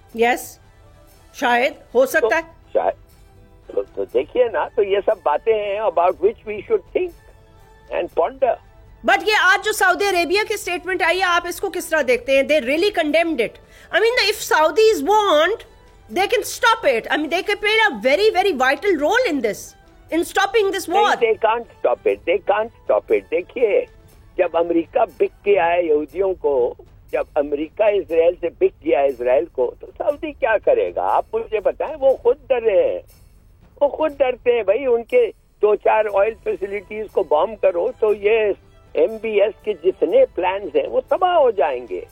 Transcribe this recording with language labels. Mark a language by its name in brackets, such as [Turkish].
[Urdu] یس، شاید ہو سکتا ہے. شاید تو دیکھیے نا، تو یہ سب باتیں ہیں [English] About which we should think and ponder. [Urdu] But یہ آج جو سعودی عربیہ کی اسٹیٹمنٹ آئی ہے، آپ اس کو کس طرح دیکھتے ہیں؟ [English] They really condemned it. I mean if Saudis want they can stop it. I mean, they can play a very, very vital role in this, in stopping this war. They can't stop it. They can't stop it. [Urdu] دیکھیے، جب امریکہ بک گیا ہے یہودیوں کو، جب امریکہ اسرائیل سے بک گیا ہے اسرائیل کو، تو سعودی کیا کرے گا؟ آپ مجھے بتائیں. وہ خود ڈر رہے ہیں، وہ خود ڈرتے ہیں بھائی. ان کے 2-4 آئل فیسلٹیز کو بام کرو تو یہ MBS کے جتنے پلانز ہیں وہ تباہ ہو جائیں گے.